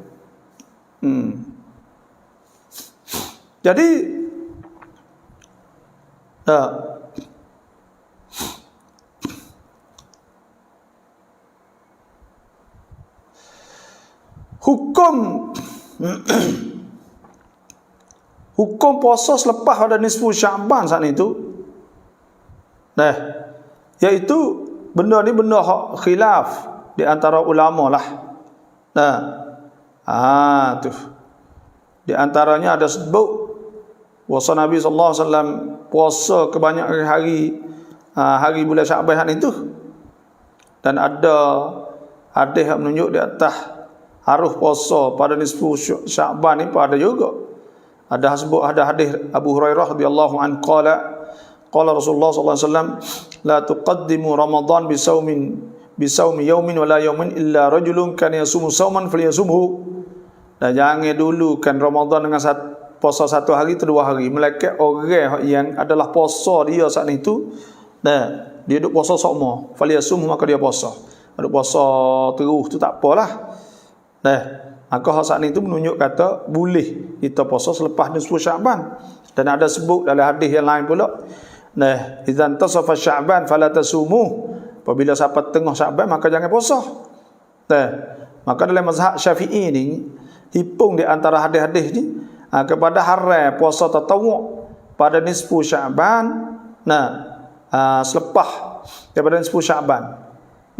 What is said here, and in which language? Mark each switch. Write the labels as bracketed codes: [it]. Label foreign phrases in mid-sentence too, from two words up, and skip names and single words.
[ms] Jadi hukum puasa selepas ada nisfu Sya'ban saat itu, iaitu benda ni benda hak khilaf di antara ulama lah. Tu di antaranya ada sebut puasa Nabi [ar] صلى الله عليه وسلم [ms] puasa kebanyakan hari bulan Sya'ban itu, dan ada hadis yang menunjuk di atas harus puasa pada nisfu Sya'ban ni pada juga. Ada hadis [ar] Abu Hurairah رضي الله عنه قال رسول الله صلى الله عليه وسلم لا تقدموا رمضان بصوم يوم ولا يومين إلا رجل كان يصوم صوما فليصمه. [ms] Dan jangan dulukan Ramadan dengan puasa satu hari atau dua hari, melainkan orang yang adalah puasa dia saat itu, dia duk puasa sama, falyasumhu, maka dia puasa. Duk puasa terus tu tak apalah. Maka saat itu menunjuk kata boleh kita puasa selepas nisfu Sya'ban. Dan ada sebut dalam hadis yang lain pula, [ar] إذا انتصف شعبان فلا تصوموا. [ms] Apabila sampai tengah Sya'ban maka jangan puasa. Maka dalam mazhab Syafi'i ni, hipung di antara hadis-hadis ni kepada haram puasa tatawwu' pada nisfu Sya'ban, selepas daripada nisfu Sya'ban.